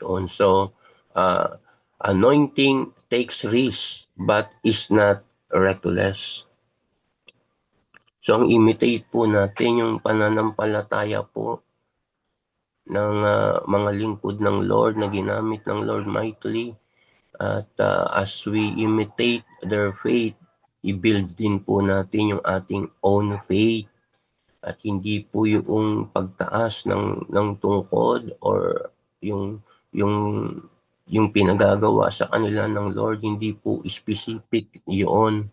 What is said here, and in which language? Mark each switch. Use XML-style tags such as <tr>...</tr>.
<en>So, anointing takes risk but is not reckless.</en> <tl>So, ang imitate po natin yung pananampalataya po ng mga lingkod ng Lord na ginamit ng Lord mightily. At</tl> <en>as we imitate their faith,</en> <tl>i-build din po natin yung ating own faith. At hindi po yung pagtaas ng tungkod or yung pinagagawa sa kanila ng Lord, hindi po specific yun.</tl>